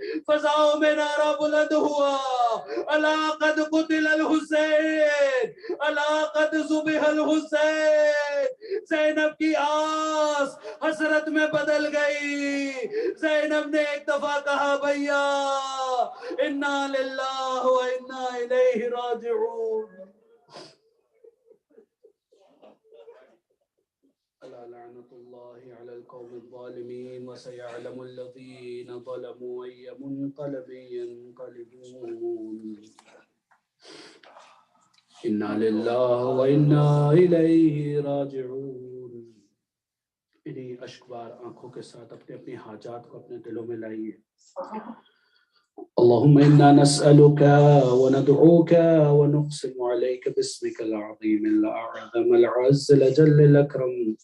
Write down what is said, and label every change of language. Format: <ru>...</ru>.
<ur>فضاؤں میں نعرہ بلند ہوا</ur> <ar>الا قد قتل الحسین الا قد ذبح الحسین.</ar> <ur>زینب کی آس حسرت میں بدل گئی. زینب نے ایک دفعہ کہا بھیا</ur> <ar>انا للہ و انا الیہ راجعون. الا لعنت اللہ علی القوم الظالمین وسيعلم الذین ظلموا ای منقلب ینقلبون. انا للہ و انا الیہ راجعون.</ar> <ur>انہی اشکبار آنکھوں کے ساتھ اپنے اپنی حاجات کو اپنے دلوں میں لائیے.</ur> <ar>اللهم إنا نسألك وندعوك ونقسم عليك باسمك العظيم الأعظم العز الأجل الأكرم.</ar>